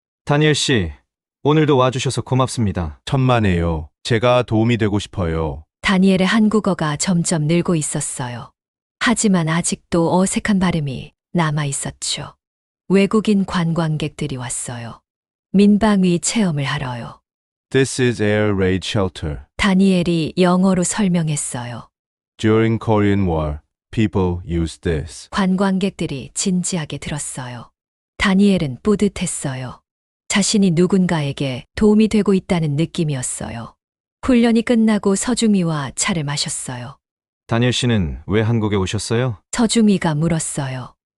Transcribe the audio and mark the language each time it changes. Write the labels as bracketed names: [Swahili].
[Korean] 다니엘 씨, 오늘도 와주셔서 고맙습니다. 천만에요. 제가 도움이 되고 싶어요. 다니엘의 한국어가 점점 늘고 있었어요. 하지만 아직도 어색한 발음이 남아 있었죠. 외국인 관광객들이 왔어요. 민방위 체험을 하러요. [English] This is air raid shelter. [Korean] 다니엘이 영어로 설명했어요. [English] During Korean War, people used this. [Korean] 관광객들이 진지하게 들었어요. 다니엘은 뿌듯했어요. 자신이 누군가에게 도움이 되고 있다는 느낌이었어요. 훈련이 끝나고 서중미와 차를 마셨어요. 다니엘 씨는 왜 한국에 오셨어요? 서중미가 물었어요.